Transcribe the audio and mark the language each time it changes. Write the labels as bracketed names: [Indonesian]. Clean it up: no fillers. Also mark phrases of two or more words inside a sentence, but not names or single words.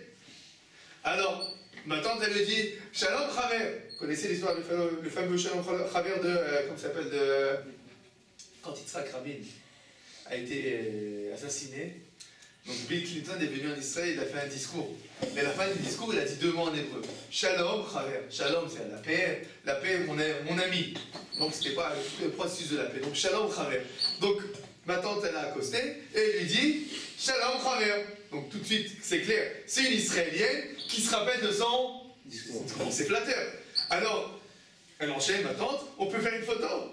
[French] Alors, ma tante, elle me dit, [Hebrew] שלום חבר. [French] Vous connaissez l'histoire, le fameux [Hebrew] שלום חבר [French] de, comment ça s'appelle, de... Quand Yitzhak Rabin a été assassiné, donc Bill Clinton est venu en Israël, il a fait un discours. Mais à la fin du discours, il a dit deux mots en hébreu. [Hebrew] שלום חבר. [French] Shalom, c'est la paix, mon ami. Donc c'était pas le processus de la paix. Donc [Hebrew] שלום חבר. [French] Donc ma tante, elle a accosté et elle lui dit [Hebrew] שלום חבר. [French] Donc tout de suite, c'est clair, c'est une Israélienne qui se rappelle de son discours. C'est flatteur. Alors, elle enchaîne, ma tante, on peut faire une photo.